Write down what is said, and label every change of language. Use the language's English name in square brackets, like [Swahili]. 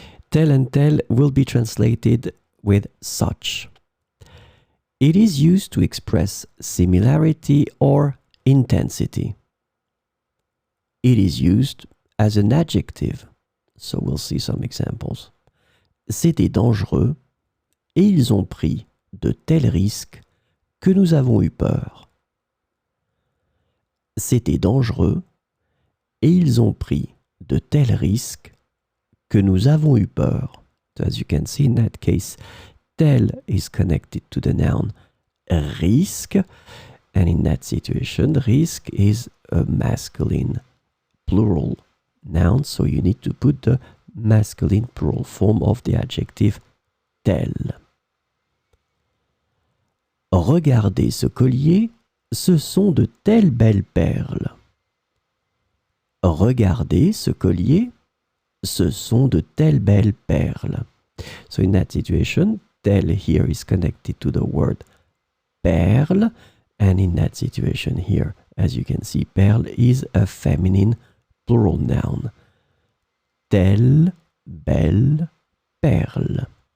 [English] Tel and tel will be translated with such. It is used to express similarity or intensity. It is used as an adjective. So we'll see some examples. [French] C'était dangereux et ils ont pris de tels risques que nous avons eu peur. C'était dangereux et ils ont pris de tels risques que nous avons eu peur. [English] So as you can see in that case, tel is connected to the noun risque, and in that situation, risque is a masculine plural noun, so you need to put the masculine plural form of the adjective tel. [French] Regardez ce collier, ce sont de telles belles perles. Regardez ce collier, ce sont de telles belles perles. [English] So in that situation, tel here is connected to the word perle, and in that situation here, as you can see, perle is a feminine plural noun. [French] Telle belle perle.